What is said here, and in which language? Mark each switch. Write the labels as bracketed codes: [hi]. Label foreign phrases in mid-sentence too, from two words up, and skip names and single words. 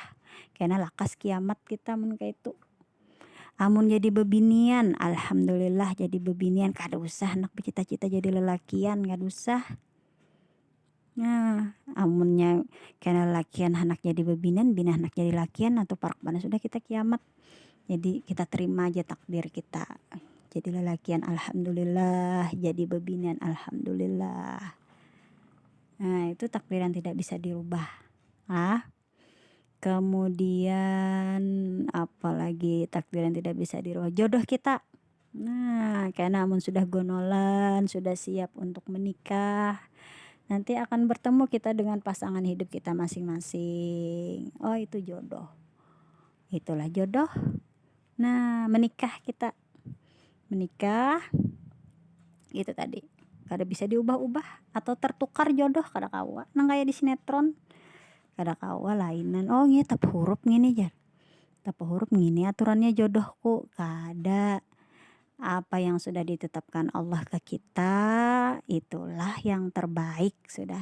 [bjn] Karena lakas kiamat kita mun kayak itu. Amun jadi bebinian, alhamdulillah jadi bebinian kada usah anak bercita-cita jadi lelakian kada usah. Nah, amunnya kena lelakian anak jadi bebinian, bina anak jadi lakian atau parak mana sudah kita kiamat. Jadi kita terima aja takdir kita. Jadi lelakian alhamdulillah, jadi bebinian alhamdulillah. [id] Nah, itu takdir yang tidak bisa dirubah. Kemudian apalagi takdir yang tidak bisa dirubah, jodoh kita. Nah, karena amun sudah gonolan, sudah siap untuk menikah, nanti akan bertemu kita dengan pasangan hidup kita masing-masing. Oh, itu jodoh. Itulah jodoh. Nah, menikah kita. Menikah itu tadi. [bjn] Kada bisa diubah-ubah atau tertukar jodoh kada kawa. Nang kayak di sinetron. Kada kawa lainan. Oh, ngi tap huruf ngini jar. Tap huruf ngini aturannya jodohku. Kada. [id] Apa yang sudah ditetapkan Allah ke kita, itulah yang terbaik sudah.